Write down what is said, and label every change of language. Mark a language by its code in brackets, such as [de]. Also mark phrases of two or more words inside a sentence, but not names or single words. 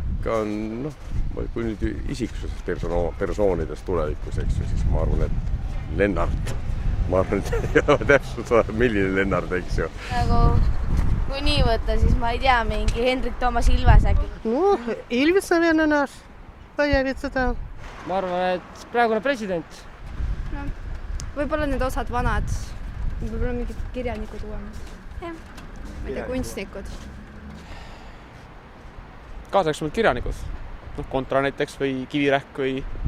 [et] Ka on, kui nüüd isiksusest persoonidest tulevikus, eks ju, siis ma arvan, et Lennart. Ma arvan, et ei ole täpselt milline Lennart, eks ju. Nagu, kui nii võtta, siis ma ei tea, mingi Hendrik Toomas Ilves äkki. [ru] No, Ильвес он наш, появится там. [et] Ma arvan, et praegune president. No, võib-olla need osad vanad, võib-olla mingid kirjanikud uuemad. Ma ei tea, kunstnikud. Kaasaks kirjanikud. Kontra näiteks või Kivirähk või